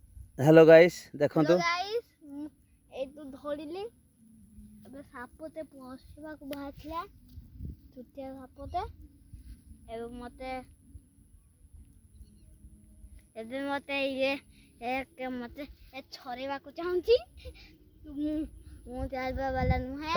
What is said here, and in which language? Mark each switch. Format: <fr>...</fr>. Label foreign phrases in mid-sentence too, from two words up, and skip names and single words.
<en>hello guys</en> <hi>देखो तो</hi> <or>ଗାଇସ୍ ଏ ତ ଧରିଲି ଏବେ ସାପଟେ ପଶିବାକୁ ବାହାରିଥିଲା ଛୋଟିଆ ସାପଟେ ଏବେ ମତେ ମତେ ଛରେଇବାକୁ ଚାହୁଁଛି ମୁଁ ଚାଲିବା ବାଲା ନୁହେଁ</or>